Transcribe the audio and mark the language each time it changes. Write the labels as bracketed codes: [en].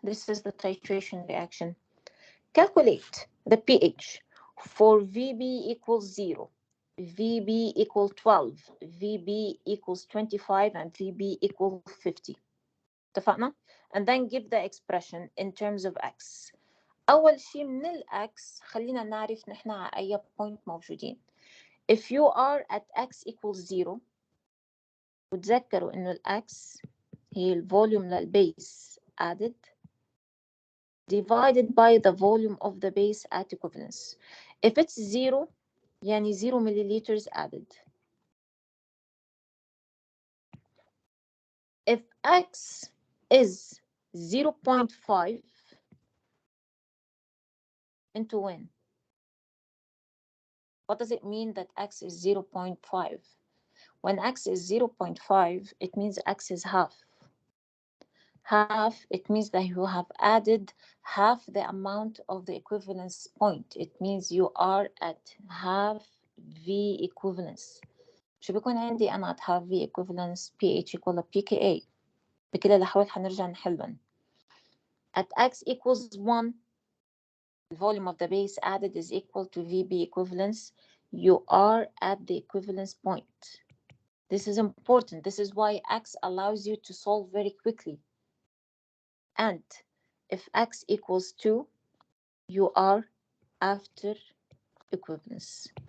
[en] This is the titration reaction. Calculate the pH for VB equals 0, VB equals 12, VB equals 25, and VB equals 50. [ar] اتفقنا؟ [en] And then give the expression in terms of X. [ar] أول شيء من ال X خلينا نعرف نحن على أي point موجودين. [en] If you are at X equals 0 [ar] وتذكروا إنه ال X هي الفوليوم للبيس [en] added divided by the volume of the base at equivalence. If it's 0, يعني 0 milliliters added. If X is 0.5 into when? What does it mean that x is 0.5? When x is 0.5, it means x is half. Half, it means that you have added half the amount of the equivalence point. It means you are at half V equivalence. [ar] شو بيكون عندي أنا [en] at half V equivalence pH equal pKa. [ar] بكل الأحوال حنرجع نحلهم. [en] At x equals 1, the volume of the base added is equal to VB equivalence. You are at the equivalence point. This is important. This is why x allows you to solve very quickly. And if x equals 2, you are after equivalence.